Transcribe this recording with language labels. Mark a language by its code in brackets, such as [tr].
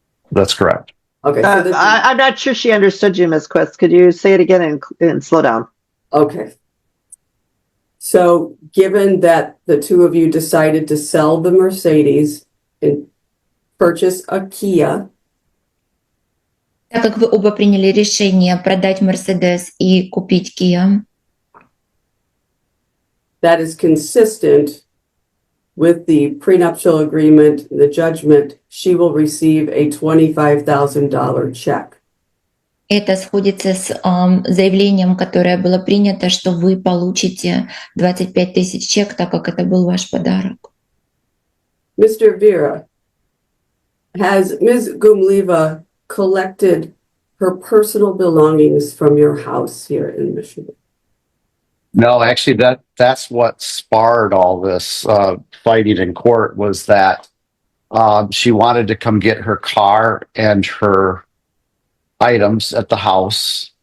[en] That's correct. Okay. So this I'm not sure she understood you, Ms. Quist. Could you say it again and slow down? okay. So given that the two of you decided to sell the Mercedes and purchase a Kia, [ru] Так как вы оба приняли решение продать Mercedes и купить Kia, [en] that is consistent with the prenuptial agreement, the judgment, she will receive a $25,000 check. [ru] это сходится с заявлением, которое было принято, что вы получите 25 тысяч чек, так как это был ваш подарок. [en] Mr. Vera, has Ms. Gumliva collected her personal belongings from your house here in Michigan? No, actually, that's what sparred all this fighting in court was that she wanted to come get her car and her items at the house.